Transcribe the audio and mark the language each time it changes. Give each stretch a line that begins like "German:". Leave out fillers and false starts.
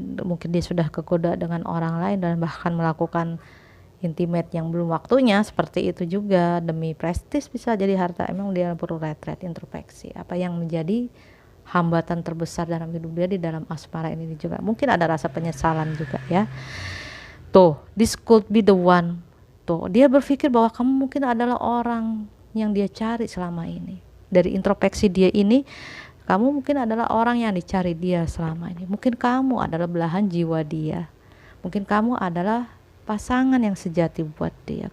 Indonesian: Mungkin dia sudah kegoda dengan orang lain dan bahkan melakukan intimate yang belum waktunya, seperti itu juga demi prestis, bisa jadi harta. Emang dia perlu retret, introspeksi apa yang menjadi hambatan terbesar dalam hidup dia di dalam asmara ini juga. Mungkin ada rasa penyesalan juga ya.
English: Tuh, this could be the one.
Indonesian: Tuh, dia berpikir bahwa kamu mungkin adalah orang yang dia cari selama ini. Dari introspeksi dia ini, kamu mungkin adalah orang yang dicari dia selama ini. Mungkin kamu adalah belahan jiwa dia. Mungkin kamu adalah pasangan yang sejati buat dia.